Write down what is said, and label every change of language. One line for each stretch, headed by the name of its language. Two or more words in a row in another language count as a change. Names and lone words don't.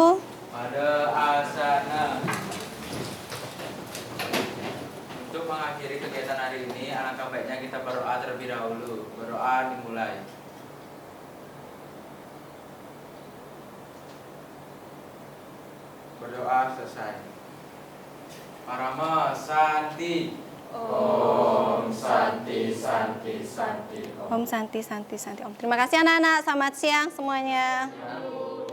Indonesian: Pada asana. Untuk mengakhiri kegiatan hari ini, alangkah baiknya kita berdoa terlebih dahulu. Berdoa dimulai. Berdoa selesai.
Sanskrit: Parama Santi. Om Santi Santi Santi Om. Om Santi, Santi, Santi Om.
Indonesian: Terima kasih anak-anak. Selamat siang semuanya.